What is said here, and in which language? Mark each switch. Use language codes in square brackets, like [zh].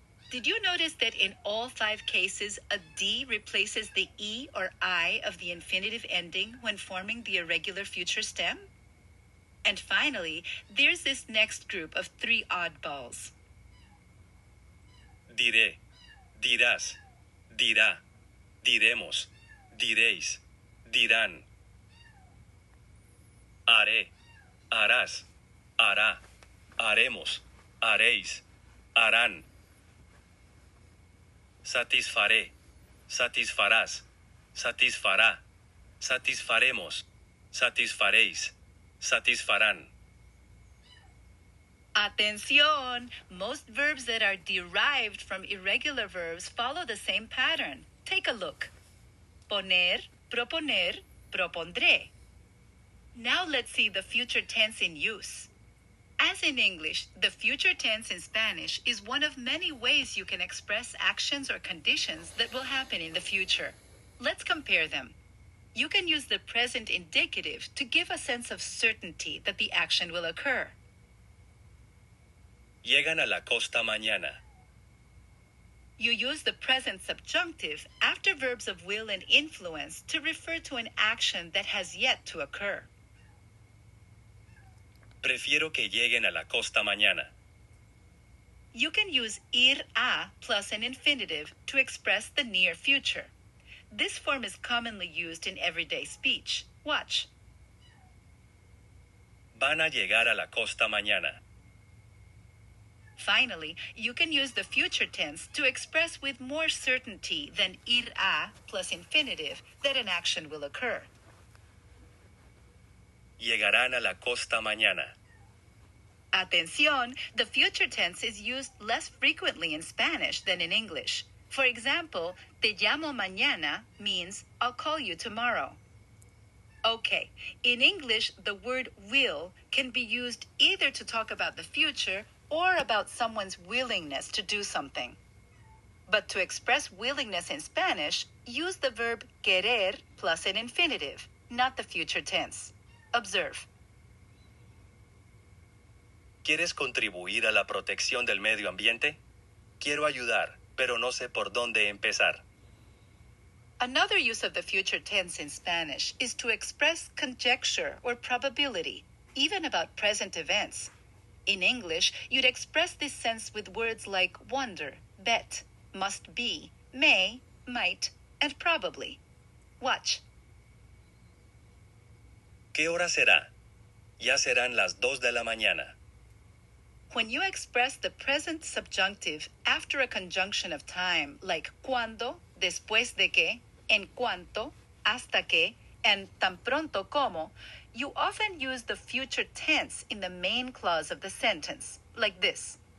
[en] Did you notice that in all 5 cases, a D replaces the E or I of the infinitive ending when forming the irregular future stem? And finally, there's this next group of 3 oddballs. [es] Diré, dirás, dirá, diremos, diréis, dirán. Haré, harás, hará, haremos, haréis, harán. Satisfaré, satisfarás, satisfará, satisfaremos, satisfaréis, satisfarán. Atención! [en] Most verbs that are derived from irregular verbs follow the same pattern. Take a look. [es] Poner, proponer, propondré. [en] Now let's see the future tense in use. As in English, the future tense in Spanish is one of many ways you can express actions or conditions that will happen in the future. Let's compare them. You can use the present indicative to give a sense of certainty that the action will occur. [es] Llegan a la costa mañana. [en] You use the present subjunctive after verbs of will and influence to refer to an action that has yet to occur. [es] Prefiero que lleguen a la costa mañana. [en] You can use ir a plus an infinitive to express the near future. This form is commonly used in everyday speech. Watch. [es] Van a llegar a la costa mañana. [en] Finally, you can use the future tense to express with more certainty than ir a plus infinitive that an action will occur. [es] Llegarán a la costa mañana. [en] Atención, the future tense is used less frequently in Spanish than in English. For example, [es] te llamo mañana [en] means I'll call you tomorrow. Okay, in English, the word will can be used either to talk about the future or about someone's willingness to do something. But to express willingness in Spanish, use the verb querer plus an infinitive, not the future tense. Observe. [es] ¿Quieres contribuir a la protección del medio ambiente? Quiero ayudar, pero no sé por dónde empezar. [en] Another use of the future tense in Spanish is to express conjecture or probability, even about present events. In English, you'd express this sense with words like wonder, bet, must be, may, might, and probably. Watch. [es] ¿Qué hora será? Ya serán las 2 de la mañana. [en] When you express the present subjunctive after a conjunction of time, like cuando, después de que, en cuanto, hasta que, and tan pronto como, you often use the future tense in the main clause of the sentence, like this.